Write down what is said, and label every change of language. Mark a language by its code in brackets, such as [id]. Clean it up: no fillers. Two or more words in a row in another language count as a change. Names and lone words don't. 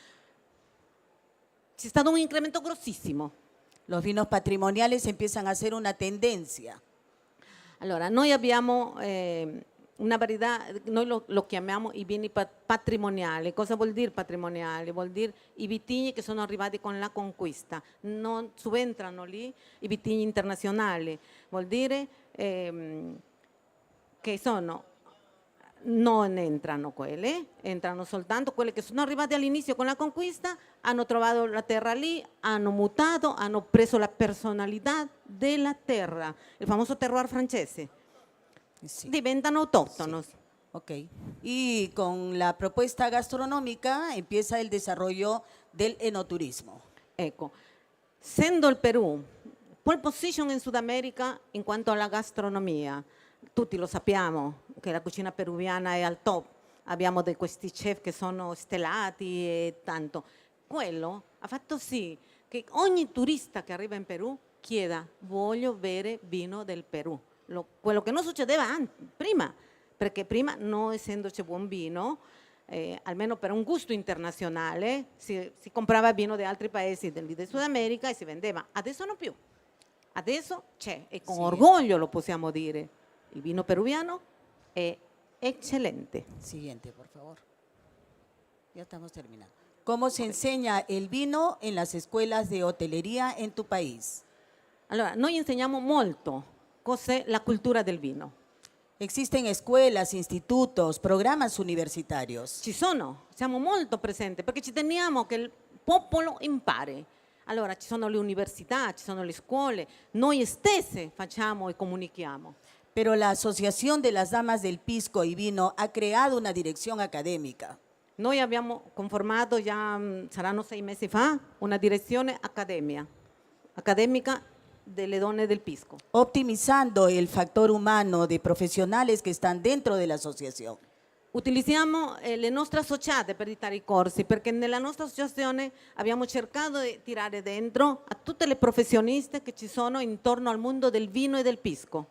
[it] C'è stato un incremento grossissimo. [es] Los vinos patrimoniales empiezan a ser una tendencia. [it] Allora, noi abbiamo una varietà, noi lo chiamiamo i vini patrimoniali. Cosa vuol dire patrimoniali? Vuol dire i vitigni che sono arrivati con la conquista. Non subentrano lì i vitigni internazionali. Vuol dire che non entrano quelle, entrano soltanto quelle che sono arrivate all'inizio con la conquista, hanno trovato la terra lì, hanno mutato, hanno preso la personalità della terra, il famoso terroir francese. [es] Sí. [it] Diventano autóctonos. [es] Sí. Ok. Y con la propuesta gastronómica empieza el desarrollo del enoturismo. [it] Ecco, essendo il Perù [en] pole position [it] in Sud America in quanto alla gastronomia, tutti lo sappiamo che la cucina peruviana è al top, abbiamo questi chef che sono stellati e tanto. Quello ha fatto sì che ogni turista che arriva in Perù chieda voglio bere vino del Perù. Quello che non succedeva prima, perché prima non essendoci buon vino, almeno per un gusto internazionale, si comprava vino di altri paesi del Sud America e si vendeva. Adesso non più. Adesso c'è e con orgoglio lo possiamo dire. Il vino peruviano è eccellente. [es] Siguiente, por favor. Ya estamos terminando. ¿Cómo se enseña el vino en las escuelas de hotelería en tu país? [it] Allora, noi insegniamo molto cos'è la cultura del vino. [es] Existen escuelas, institutos, programas universitarios. [it] Ci sono, siamo molto presenti perché ci teniamo che il popolo impari. Allora, ci sono le università, ci sono le scuole, noi stesse facciamo e comunichiamo. [es] Pero la Asociación de las Damas del Pisco y Vino ha creado una dirección académica. [it] Noi abbiamo conformato già, saranno 6 mesi fa, una direzione accademica delle donne del pisco. [es] Optimizando el factor humano de profesionales que están dentro de la asociación. [it] Utilizziamo le nostre associate per dare i corsi, perché nella nostra associazione abbiamo cercato di tirare dentro a tutte le professioniste che ci sono intorno al mondo del vino e del pisco.